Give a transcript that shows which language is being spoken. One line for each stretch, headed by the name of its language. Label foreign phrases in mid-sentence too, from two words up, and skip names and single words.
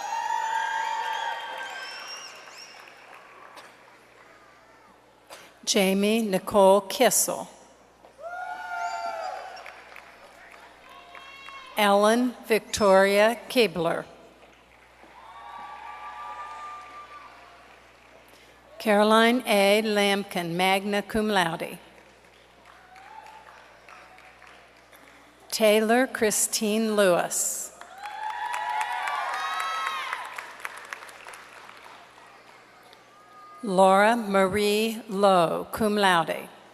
English: Jamie Nicole Kissel. Ellen Victoria Kibler. Caroline A.
Latin: Lampkin, magna cum laude.
English: Taylor Christine Lewis. Laura Marie Lowe,
Latin: cum laude.